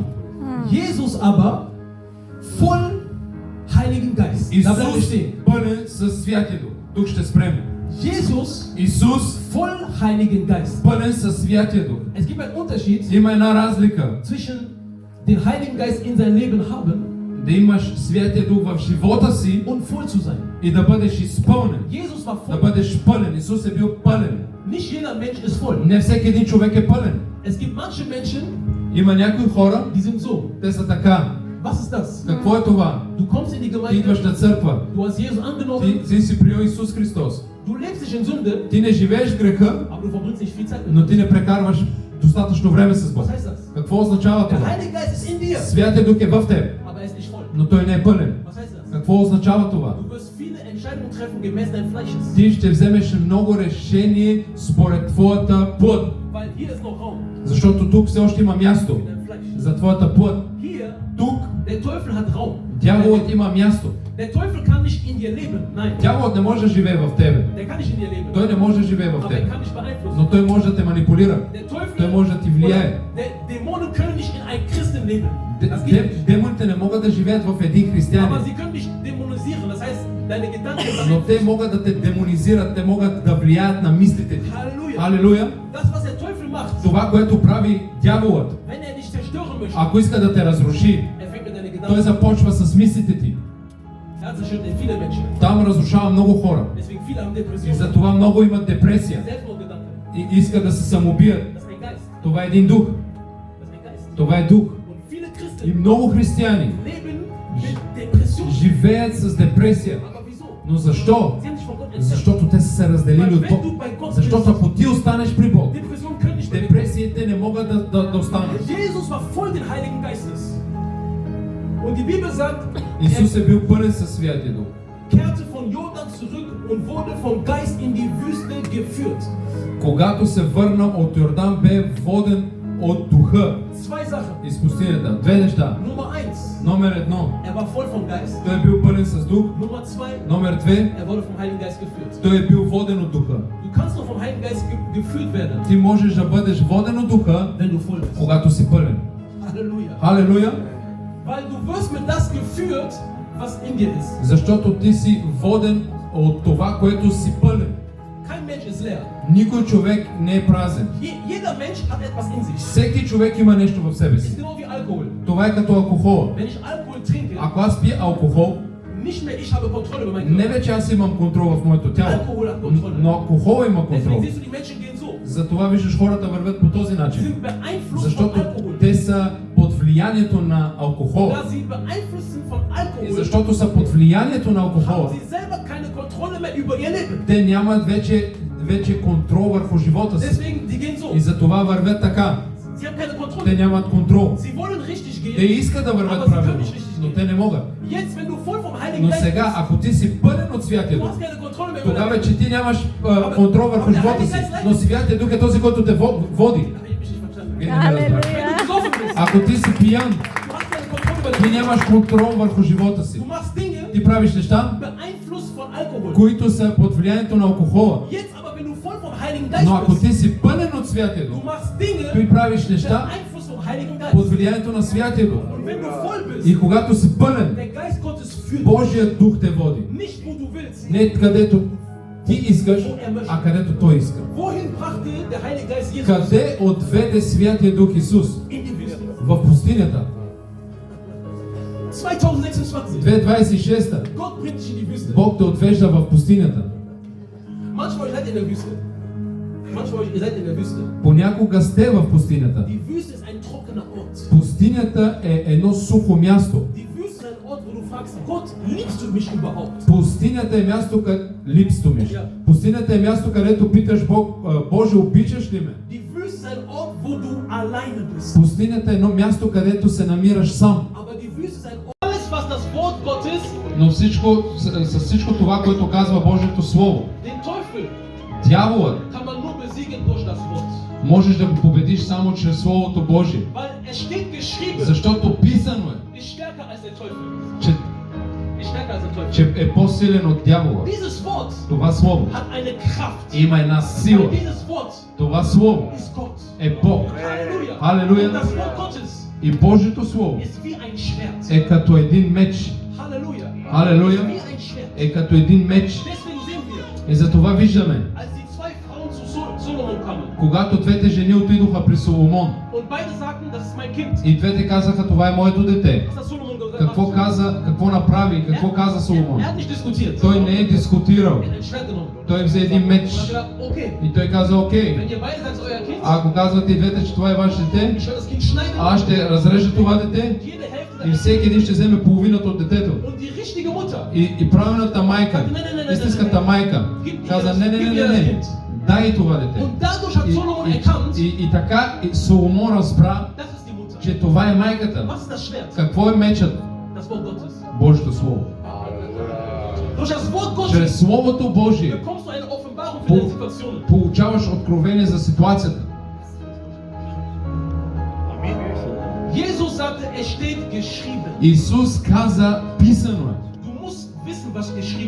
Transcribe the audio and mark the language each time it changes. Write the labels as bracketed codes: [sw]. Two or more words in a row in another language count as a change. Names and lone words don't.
[de] Jesus aber voll Heiligen Geist. Da bleiben wir [bg] Исус [de] stehen. [bg] пълен със Святия Дух. Тук ще спрем. [de] Jesus [bg] Исус [de] voll Heiligen Geist. [bg] пълен със Святия Дух. [de] Es gibt einen Unterschied [bg] Има една разлика. [de] zwischen den Heiligen Geist in sein Leben haben [bg] Да имаш Святия Дух в живота си [de] und voll zu sein. [bg] и да бъдеш изпълнен. [de] Jesus war [bg] Да [de] voll. [bg] бъдеш пълен. Исус е бил пълен. [de] Nicht jeder Mensch ist voll. [bg] Не всеки един човек е пълен. [de] Es gibt manche Menschen, [bg] Има някои хора, [de] die sind so. [bg] те са така. [de] Was ist das? [bg] Какво е това? [de] Du kommst in die [bg] Ти идваш [de] Gemeinde, [bg] на църква. [de] du hast Jesus angenommen, [bg] Ти си приел Исус Христос. [de] du lebst dich in Sünde, [bg] Ти не живееш в греха, [de] aber du verbringst nicht viel Zeit mit [bg] но [de] ihm. [bg] ти не прекарваш достатъчно време с Бог. [de] Was heißt das? [bg] Какво означава [de] Der [bg] това? [de] Heilige Geist ist in dir, [bg] Святия Дух е в теб, [de] aber er ist nicht voll. [bg] но той не е пълен. [de] Was heißt das? [bg] Какво означава това? [de] Du wirst viele Entscheidungen treffen gemäß deines Fleisches. [bg] Ти ще вземеш много решение според твоята плът. [de] Weil hier ist noch Raum [bg] Защото тук все още има място [de] für dein Fleisch. [bg] за твоята плът. [de] Hier, [bg] Тук [de] der Teufel hat Raum. [bg] дяволът има място. [de] Der Teufel kann nicht in dir leben. Nein, [bg] Дяволът не може да живее в тебе. [de] der kann nicht in dir leben. [bg] Той не може да живее в [de] Aber er [bg] тебе. [de] kann dich beeinflussen. [bg] Но той може да те манипулира. [de] Der Teufel [bg] Той може да ти влияе. [de] Der Dämonen können nicht in einen Christen leben. Das geht nicht. [bg] Демоните не могат да живеят в един [de] Aber [bg] християнин. [de] sie können dich dämonisieren. Das heißt, deine Gedanken [bg] Но те [de] beeinflussen. [bg] могат да те демонизират, те могат да влияят на мислите ти. [de] Halleluja. [bg] Алелуя! [de] Das, was der Teufel macht, [bg] Това, което прави дяволът, [de] wenn er dich zerstören möchte, [bg] ако иска да те разруши, [de] er fängt mit deinen [bg] той [de] Gedanken. [bg] започва с мислите ти. [de] Er zerstört viele Menschen. [bg] Там разрушава много хора. [de] Deswegen viele haben [bg] И [de] Depressionen. [bg] затова много имат депресия [de] Selbstmordgedanken. [bg] и искат да се самоубият. [de] Das ist ein Geist. [bg] Това е един дух. [de] Das ist ein Geist. [bg] Това е дух. [de] Und viele [bg] И [de] Christen [bg] много християни [de] leben mit Depressionen. [bg] живеят с депресия. [de] Aber wieso? [bg] Но защо? [de] Sie haben sich von Gott entfernt. [bg] Защото те са се разделили от Бог. Защото ако ти останеш при Бог, [de] Depressionen können nicht mehr. [bg] депресиите не могат да останат. [de] Jesus war voll des Heiligen Geistes. Und die Bibel sagt, [bg] Исус е бил пълен със Святия Дух. [de] kehrte von Jordan zurück und wurde vom Geist in die Wüste geführt. [bg] Когато се върна от Йордан, бе воден от духа [de] Zwei Sachen. [bg] из пустинята. Две неща. [de] Nummer 1, [bg] Номер едно, [de] er war voll vom Geist. [bg] той е бил пълен с дух. [de] Nummer 2, [bg] Номер две, [de] er wurde vom Heiligen Geist geführt. [bg] той е бил воден от духа. [de] Du kannst nur vom Heiligen Geist geführt werden, [bg] Ти можеш да бъдеш воден от духа, [de] wenn du voll bist. [bg] когато си пълен. [de] Halleluja. [bg] Халелуя! [de] Weil du wirst mit das geführt, was in dir ist. [bg] Защото ти си воден от това, което си пълен. [de] Kein Mensch ist leer. [bg] Никой човек не е празен. [de] Jeder Mensch hat etwas in sich. [bg] Всеки човек има нещо в себе [de] Ist [bg] си. [de] genau wie Alkohol. [bg] Това е като алкохола. [de] Wenn ich Alkohol trinke, [bg] Ако аз пия алкохол, [de] nicht mehr ich habe Kontrolle über meinen [bg] не [de] Körper. [bg] вече аз имам контрол в моето тяло, [de] Alkohol hat Kontrolle. [bg] но алкохола има [de] Deswegen [bg] контрол. [de] siehst du, die Menschen gehen so. [bg] Затова виждаш хората вървят по този [de] Sie [bg] начин. [de] sind beeinflusst von [bg] Защото [de] Alkohol. [bg] те са под влиянието на [de] Da [bg] алкохола. [de] sie beeinflusst sind von [bg] И [de] Alkohol, [bg] защото са под влиянието на алкохола, [de] haben sie selber keine Kontrolle mehr über ihr Leben. [bg] те нямат вече контрол върху живота си. [de] Deswegen, die gehen so. [bg] И затова вървят така. [de] Sie haben keine [bg] Те [de] Kontrolle. [bg] нямат контрол. [de] Sie wollen richtig [bg] Те [de] gehen. [bg] искат да вървят правилно, но те не могат. [de] Jetzt, wenn du voll vom Heiligen [bg] Но [de] Geist [bg] сега, [de] bist, [bg] ако ти си пълен от Святия [de] du [bg] Дух, [de] hast keine Kontrolle mehr über [bg] тогава [de] dein Leben. [bg] вече ти нямаш контрол върху живота си. Но Святия Дух е този, който те води. [de] Ich hab mich nicht verstanden. [bg] Вие не ме разбрахте. [de] Wenn du besoffen bist, [bg] Ако ти си пиян, [de] du hast keine Kontrolle über [bg] ти [de] dein Leben. [bg] нямаш контрол върху живота си. [de] Du machst Dinge, [bg] Ти правиш неща, [de] beeinflusst von Alkohol. [bg] които са под влиянието на алкохола. [de] Jetzt aber, wenn du voll vom Heiligen [bg] Но [de] Geist [bg] ако [de] bist, [bg] ти си пълен от Святия [de] du [bg] Дух, [de] machst Dinge, [bg] ти правиш неща [de] beeinflusst vom Heiligen [bg] под [de] Geist. [bg] влиянието на Святия Дух. [de] Und wenn du voll [bg] И [de] bist, [bg] когато си пълен, [de] der Geist Gottes führt dich. [bg] Божият Дух те води. [de] Nicht wo du willst. [bg] Не където ти искаш, а където Той иска. [de] Wohin brachte der Heilige Geist Jesus? [bg] Къде отведе Святия Дух Исус? [de] In die Wüste. [bg] В пустинята. [de] 2026. [bg] 2026. [de] Gott bringt dich in die Wüste. [bg] Бог те отвежда в пустинята. [de] Manchmal von euch seid ihr in der Wüste. Manchmal von euch, ihr seid in der Wüste. [bg] Понякога сте в пустинята. [de] Die Wüste ist ein trockener Ort. [bg] Пустинята е едно сухо място. [de] Die Wüste ist ein Ort, wo du fragst, Gott, liebst du mich überhaupt? [bg] Пустинята е място, където липстомиш. Пустинята е място, където питаш Бог, Боже, обичаш ли ме? [de] Die Wüste ist ein Ort, wo du alleine bist. [bg] Пустинята е едно място, където се намираш сам. [de] Aber die Wüste ist ein Ort. Alles, was das Wort Gottes, [bg] Но с всичко това, което казва Божието Слово, [de] den Teufel, [bg] дяволът [de] kann man nur besiegen durch das Wort. [bg] можеш да го победиш само чрез Словото Божие. [de] Weil es steht geschrieben, [bg] Защото писано е, [de] ist stärker als der Teufel. [bg] че, [de] Ist stärker als der Teufel. [bg] че е по-силен от дявола. [de] Dieses Wort [bg] Това Слово [de] hat eine Kraft. [bg] има една сила. [de] Weil dieses Wort [bg] Това Слово [de] ist Gott. [bg] е Бог. [de] Halleluja. [bg] Halleluja. [de] Und das Wort Gottes [bg] И Божието Слово [de] ist wie ein Schwert. [bg] е като един меч. [de] Halleluja. [bg] Halleluja. [de] Wie ein Schwert. [bg] Е като един меч. [de] Deswegen sehen wir, [bg] И за това виждаме, [de] als die zwei Frauen zu Solomon kamen [bg] когато двете жени отидоха при Соломон [de] und beide sagten, das ist mein Kind. [bg] и двете казаха, това е моето дете. [de] Was hat Solomon gesagt? [bg] Какво каза, какво направи, какво каза Соломон? [de] Er hat nicht diskutiert. [bg] Той не е дискутирал. [de] Er hat ein Schwert genommen. Той взе един меч Und hat gesagt, okay, [bg] и той каза, окей, [de] wenn ihr beide sagt, euer Kind, [bg] ако казвате и двете, че това е ваше дете, [de] ich werde das Kind schneiden. [bg] аз ще разрежа това дете [de] Jede Hälfte [bg] и всеки един ще вземе половината от детето. [de] Und die richtige Mutter, [bg] И правилната майка, истинската майка, каза, не, дай това дете. [de] und dadurch hat Solomon erkannt, [bg] И така Соломон разбра, [de] das ist die Mutter. [bg] че това е майката. [de] Was ist das Schwert? [bg] Какво е мечът? [de] Das Wort Gottes. [bg] Божието Слово. [de] Durch Durch das Wort Gottes [bg] Чрез Словото Божие [de] bekommst du eine Offenbarung für deine Situationen. [bg] получаваш откровение за ситуацията. [de] Jesus sagte, es steht geschrieben. [bg] Исус каза, писано е. [de] Du musst wissen, was geschrieben